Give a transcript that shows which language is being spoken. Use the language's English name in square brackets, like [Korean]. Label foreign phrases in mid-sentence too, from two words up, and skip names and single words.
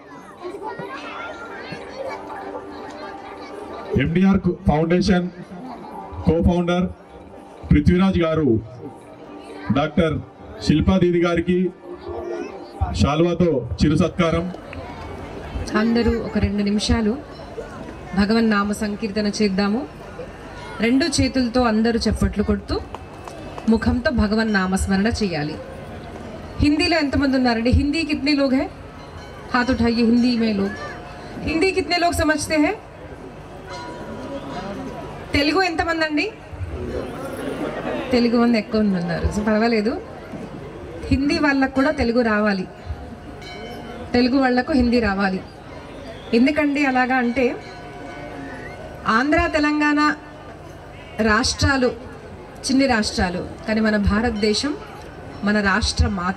[Telugu] ఎండిఆర్ ఫౌండేషన్ కో-ఫౌండర్ పృథ్వీరాజ్ గారు డాక్టర్ శిల్పా దీది గారికి శాలువాతో చిరు సత్కారం. అందరూ ఒక 2 నిమిషాలు భగవన్ నామ సంకీర్తన చేద్దాము. 2 చేతులతో అందరూ చప్పట్లు కొడుతూ ముఖంతో భగవాన్ నామస్మరణ చేయాలి. हिंदीలో ఎంతమంది ఉన్నారండి? [Hindi] हिंदी कितने लोग हैं? हाथ उठाइए. हिंदी में लोग, हिंदी कितने लोग समझते हैं? [Telugu] తెలుగు ఎంతమంది అండి? తెలుగు మంది ఎక్కువ ఉన్నారు. సో పర్వాలేదు, హిందీ వాళ్ళకు కూడా తెలుగు రావాలి, తెలుగు వాళ్ళకు హిందీ రావాలి. ఎందుకండి అలాగా అంటే ఆంధ్ర తెలంగాణ రాష్ట్రాలు చిన్ని రాష్ట్రాలు, కానీ మన భారతదేశం మన రాష్ట్ర మాత.